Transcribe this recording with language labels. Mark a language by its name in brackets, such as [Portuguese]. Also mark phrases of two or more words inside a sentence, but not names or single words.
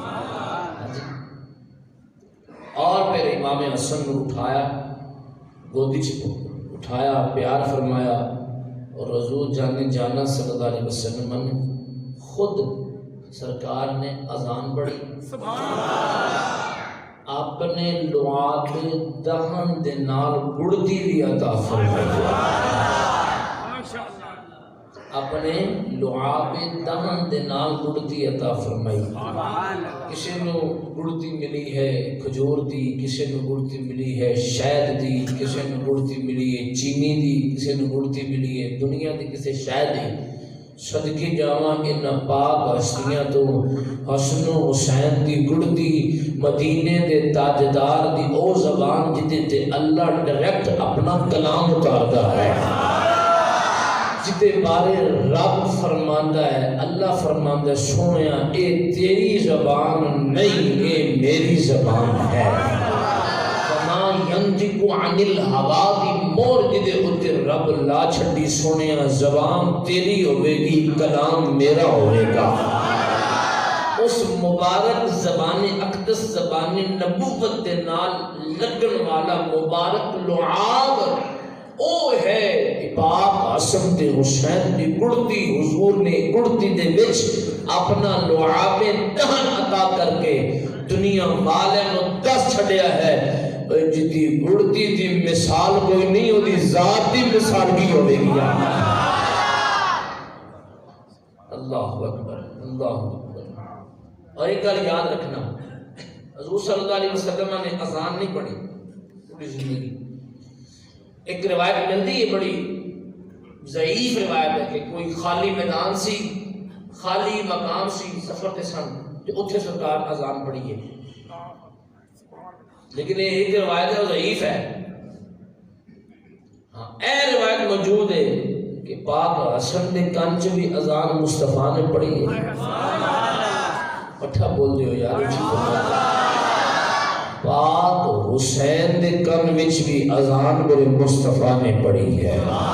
[Urdu] اور پھر امام حسن نے اٹھایا، گودی چ اٹھایا، پیار فرمایا، اور حضور جانا صلی اللہ علیہ وسلم نے خود سرکار نے اذان پڑھی، [Punjabi] اپنے لعاب دہن دے نال گڑتی بھی عطا فرمائی، اپنے لعاب دہن دے نال گڑتی عطا فرمائی۔ کسی نو گڑتی ملی ہے کھجور دی، کسی نو گڑتی ملی ہے شہد دی، کسی نو گڑتی ملی ہے چینی دی، کسی نو گڑتی ملی ہے دنیا دی کسی شہد دی۔ صدقے جاواں ان پاک ہستیاں تو حسن و حسین دی گڑتی مدینے دے تاجدار دی او زبان جدے تے اللہ ڈائریکٹ اپنا کلام اتاردا ہے، جتے بارے رب فرماندا ہے، اللہ فرماندا ہے سونیا اے تیری زبان نہیں، اے میری زبان ہے۔ [Arabic] فما ينطق عن الهوى [Punjabi] دی مور جدے اتر رب لا چھڈی سونیا زبان تیری ہوے گی، کلام میرا ہوے گا۔ اس مبارک زبان اقدس زبان نبوت دے نال لگن والا مبارک لعاب او ہے پاک حسن تے حسین دی گڑتی۔ حضور نے گڑتی دے وچ اپنا لعاب دہن عطا کر کے دنیا والے نو دس چھڑیا ہے، جدی گڑتی دی مثال کوئی نہیں ہوتی، ذات دی مثال کی ہوئے گی۔ [Arabic] اللہ اکبر، اللہ اکبر۔ [Urdu] اور ایک گل یاد رکھنا، حضور صلی اللہ علیہ وسلم نے اذان نہیں پڑھی پوری زندگی۔ ایک روایت ملتی ہے بڑی ضعیف روایت ہے کہ [Punjabi] کوئی خالی میدان سی، خالی مقام سی، سفر تے سن تے اتھے سرکار اذان پڑھی ہے، [Urdu] لیکن یہ ایک روایت ہے ضعیف ہے۔ [Punjabi] ہاں اے روایت موجود ہے کہ پاک حسن دے کان چ بھی اذان مصطفیٰ نے پڑھی ہے۔ اٹھا بول دیو یار، پاک حسین دے کن وچ بھی اذان میرے مصطفیٰ نے پڑھی ہے۔